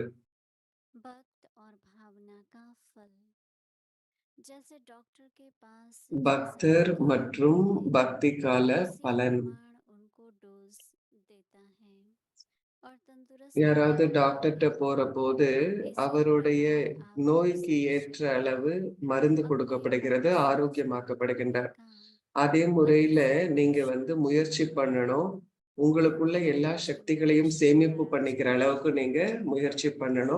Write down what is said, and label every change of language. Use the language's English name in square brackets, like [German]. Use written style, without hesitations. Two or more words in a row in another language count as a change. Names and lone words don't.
[Hindi] भक्त और भावना का फल। जैसे डॉक्टर के पास [Tamil] பக்தர் மற்றும் பக்தி கால பலன். [Hindi] उनको डोज देता है और [Tamil] யாராவது டாக்டர்கிட்ட போற போது அவருடைய நோய்க்கு ஏற்ற அளவு மருந்து கொடுக்கப்படுகிறது, ஆரோக்கியமாக்கப்படுகின்றார். அதே முறையில நீங்க முயற்சி பண்ணணும். உங்களுக்குள்ள எல்லா சக்திகளையும் சேமிப்பு பண்ணிக்கிற அளவுக்கு நீங்க முயற்சி பண்ணணும்.